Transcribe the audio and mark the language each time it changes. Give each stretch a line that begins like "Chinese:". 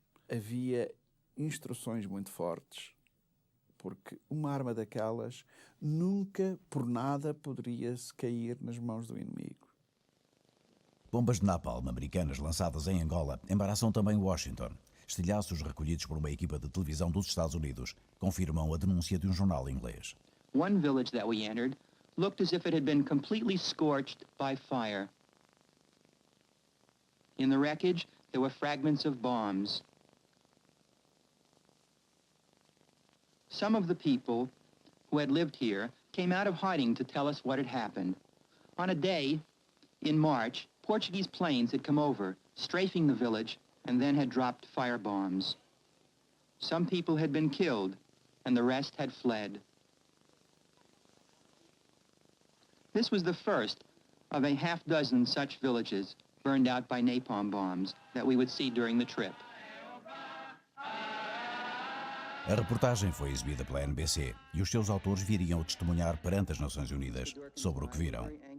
Portuguese: Havia instruções muito fortes, porque uma arma daquelas nunca, por nada, poderia-se cair nas mãos do inimigo. Bombas de napalm americanas lançadas em Angola embaraçam também Washington. Estilhaços recolhidos por uma equipa de televisão dos Estados Unidos confirmam a denúncia de um jornal inglês.
English: One village that we entered looked as if it had been completely scorched by fire. In the wreckage, there were fragments of bombs. Some of the people who had lived here came out of hiding to tell us what had happened. On a day in March, Portuguese planes had come over, strafing the village, and then had dropped firebombs. Some people had been killed, and the rest had fled. This was the first of a half-dozen such villages burned out by napalm bombs that we would see during the trip.
Portuguese: A reportagem foi exibida pela NBC e os seus autores viriam a testemunhar perante as Nações Unidas sobre o que viram.